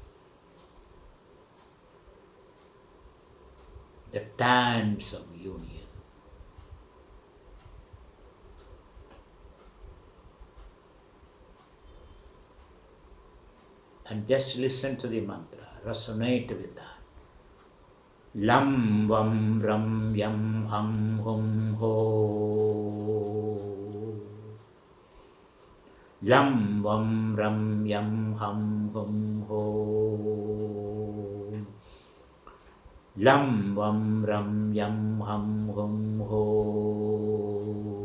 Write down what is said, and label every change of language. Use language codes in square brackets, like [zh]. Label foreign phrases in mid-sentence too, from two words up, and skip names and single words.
[en] The dance of union. And just listen to the mantra, resonate with that. [sa] Lam vam ram yam ham hum ho. Lam vam ram yam ham hum ho. Lam vam ram yam ham hum ho.